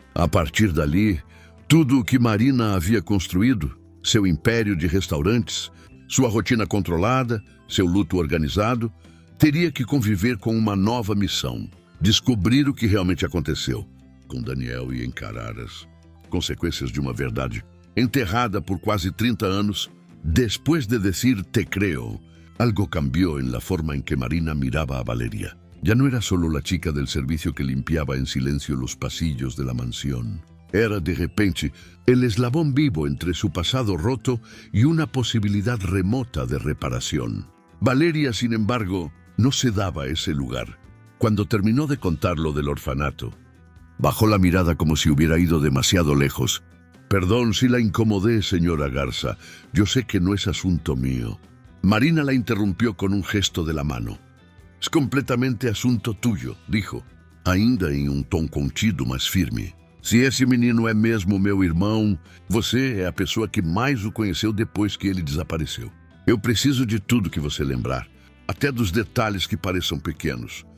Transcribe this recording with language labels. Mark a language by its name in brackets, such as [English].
[Portuguese] A partir dali, tudo o que Marina havia construído, seu império de restaurantes, sua rotina controlada, seu luto organizado, teria que conviver com uma nova missão: descobrir o que realmente aconteceu com Daniel e encarar as consequências de uma verdade enterrada por quase 30 anos. [Spanish] Después de decir te creo, algo cambió en la forma en que Marina miraba a Valeria. Ya no era solo la chica del servicio que limpiaba en silencio los pasillos de la mansión. Era, de repente, el eslabón vivo entre su pasado roto y una posibilidad remota de reparación. Valeria, sin embargo, no se daba ese lugar. Cuando terminó de contar lo del orfanato, bajó la mirada como si hubiera ido demasiado lejos. Perdón si la incomodé, señora Garza. Yo sé que no es asunto mío. Marina la interrumpió con un gesto de la mano. Es completamente asunto tuyo, dijo, [Portuguese] ainda em um tom contido, mas firme. Se esse menino é mesmo meu irmão, você é a pessoa que mais o conheceu depois que ele desapareceu. Eu preciso de tudo que você lembrar, até dos detalhes que pareçam pequenos.